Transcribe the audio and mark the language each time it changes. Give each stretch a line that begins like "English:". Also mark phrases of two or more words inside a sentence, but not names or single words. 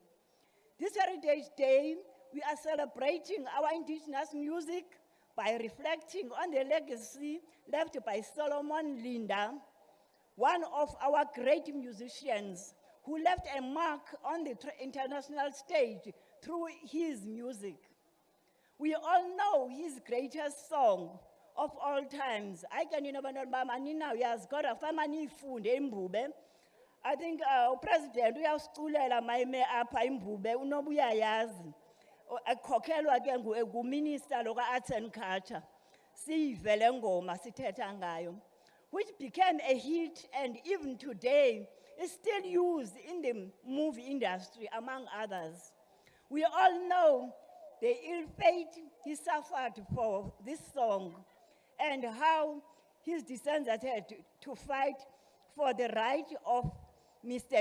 English: This Heritage Day, we are celebrating our indigenous music by reflecting on the legacy left by Solomon Linda, one of our great musicians who left a mark on the international stage through his music. We all know his greatest song of all times. I can I think President
Xhosa: uyasiculela mayime apha imbube unobuyayazi ekhokhelwa ke nguminister lo ka-Arts and Culture. Siyive le ngoma sithetha ngayo,
English: which became a hit and even today is still used in the movie industry among others. We all know the ill fate he suffered for this song and how his descendants had to fight for the right of Mr.